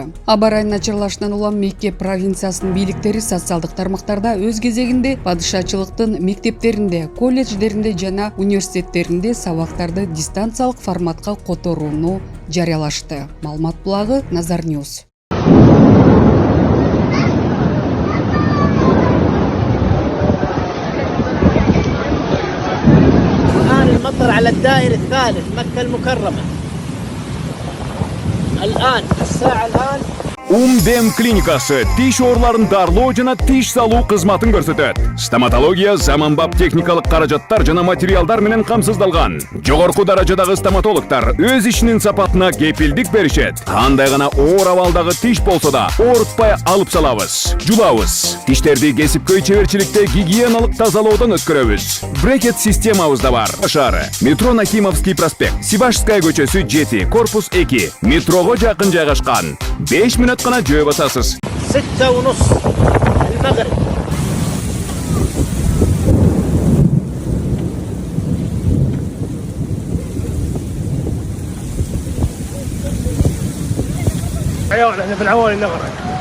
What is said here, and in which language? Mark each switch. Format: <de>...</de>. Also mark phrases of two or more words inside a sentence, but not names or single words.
<ky>Аба ырайынын начарлашынан улам Мекке провинциясынын бийликтери социалдык тармактарда өз кезегинде падышачылыктын мектептеринде, колледждеринде жана университеттеринде сабактарды дистанциялык форматка которууну жарыялашты. Маалымат булагы Назар Ньюс.</ky> <ar>الآن المطر على الدائري الثالث مكة المكرمة. الآن الساعة الآن</ar> <ky>Умдем клиникасы тиш ооруларын дарылоо жана тиш салуу кызматын көрсөтөт. Стоматология заманбап техникалык каражаттар жана материалдар менен камсыздалган. Жогорку даражадагы стоматологдор өз ишинин сапатына кепилдик беришет. Кандай гана оор абалдагы тиш болсо да оорутпай алып салабыз, жулабыз. Тиштерди кесипкөй чеберчиликте гигиеналык тазалоодон өткөрөбүз. Брекет системабыз да бар. Шаары метро Нахимовский проспект, Сибашская көчөсү 7, корпус 2, метрого жакын жайгашкан.</ky> <ar>5 минут قناة جواب أساسس 6:30 المغرب. يا ولد احنا في العوالي نغرق.</ar>